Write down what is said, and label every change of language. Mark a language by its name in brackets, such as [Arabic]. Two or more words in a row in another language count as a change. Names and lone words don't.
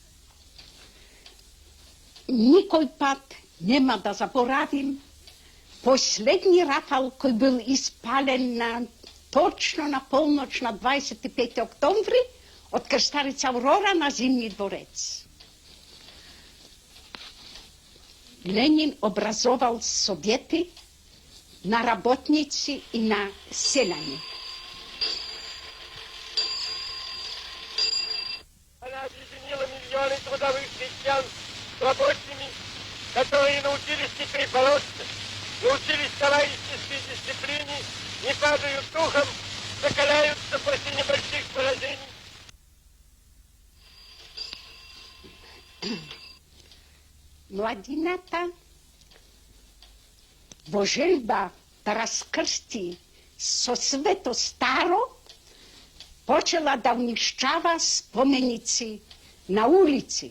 [Macedonian] Никој пат нема да заборавим последни рафал кој бил испален точно на полноќ на 25 октомври од крстарица Аврора на Зимни дворец. Ленин образовал совети на работници и на селяни. [Russian] Она объединила миллионы трудовых крестьян с рабочими, которые научились хитрой полоске, научились товарищеской дисциплине, не падают духом, закаляются после небольших поражений. [Macedonian] Младината во желба да раскрсти со свето старо, почела да унишчава споменици на улици.